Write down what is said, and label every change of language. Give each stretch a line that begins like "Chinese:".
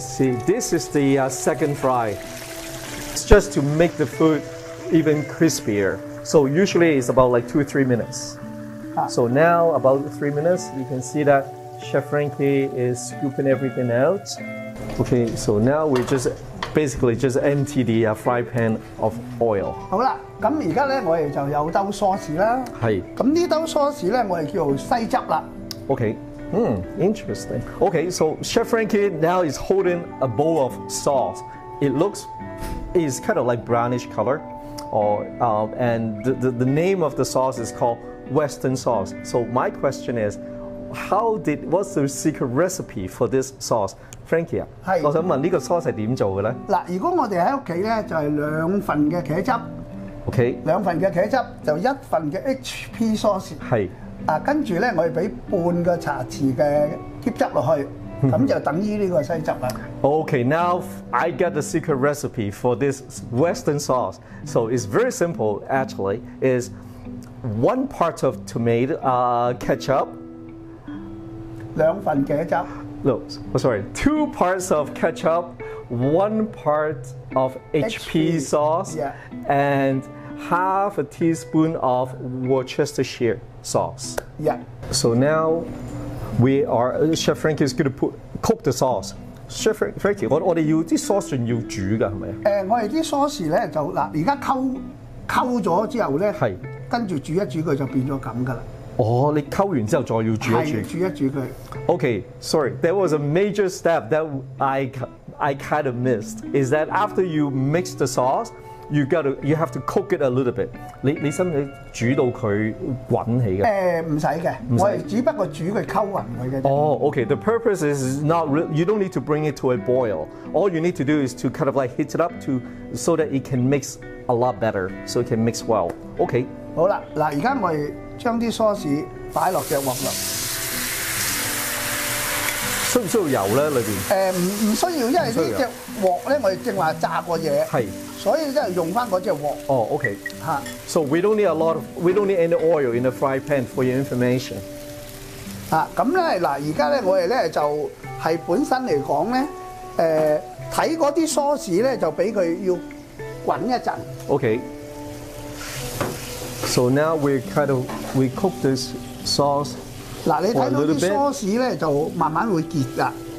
English: See, this is the second fry. It's just to make the food even crispier. So usually it's about like 2 or 3 minutes. So now about 3 minutes, you can see that Chef Frankie is scooping everything out. Okay. So now we basically just empty the fry pan of oil.
Cantonese: 好啦，咁而家咧我哋就有兜梳士啦。係。咁呢兜梳士咧，我哋叫做西汁啦。
English: Okay. Interesting. Okay, so Chef Frankie now is holding a bowl of sauce. It's kind of like brownish color, and the name of the sauce is called Western sauce. So my question is, what's the secret recipe for this sauce?
Cantonese: Frankie 我想問呢個 sauce 係點做嘅咧？嗱，如果我哋喺屋企咧，就係2份嘅茄汁。OK。 2份嘅茄汁就1份嘅 HP sauce。係。跟住咧，我哋俾半個茶匙嘅茄汁落去，咁就等於呢個西汁啦。
English: Okay, now I get the secret recipe for this Western sauce. So it's very simple, actually. Is 1 part of tomato ketchup.
Cantonese: 2份茄汁。
English: No, sorry. 2 parts of ketchup, 1 part of HP sauce, and half a teaspoon of Worcestershire sauce. Yeah. So now Chef Frankie is going to cook the sauce.
Cantonese: Chef Frankie, 我哋要啲 sauce 仲要煮㗎係咪？我哋啲 sauce 咧就嗱，而家溝咗之後咧，係跟住煮一煮佢就變咗咁㗎啦。哦，你溝完之後再要煮一煮。係煮一煮佢。
English: Okay, sorry. There was a major step that I kind of missed. Is that after you mix the sauce, you have to cook it a little bit.
Cantonese: 你使唔使煮到佢滾起嘅？唔使嘅，我哋只不過煮佢溝勻佢嘅。
English: Oh, okay. The purpose is not you don't need to bring it to a boil. All you need to do is to kind of like heat it up so that it can mix a lot better, so it can mix well. Okay.
Cantonese: 好啦，嗱，而家我哋將啲 sauce 擺落隻鑊度。需唔需要油咧？裏邊？唔需要，因為呢隻鑊咧，我哋正話炸過嘢。係。所以真係用翻嗰隻鑊。哦 ，OK。嚇。
English: So we don't need any oil in the fry pan for your information。
Cantonese: 咁咧嗱，而家咧我哋咧就係本身嚟講咧，睇嗰啲 sauce 咧就俾佢要滾一陣。 OK。
English: So now we cook this sauce。
Cantonese: 嗱，你睇到啲 sauce 咧就慢慢會結㗎。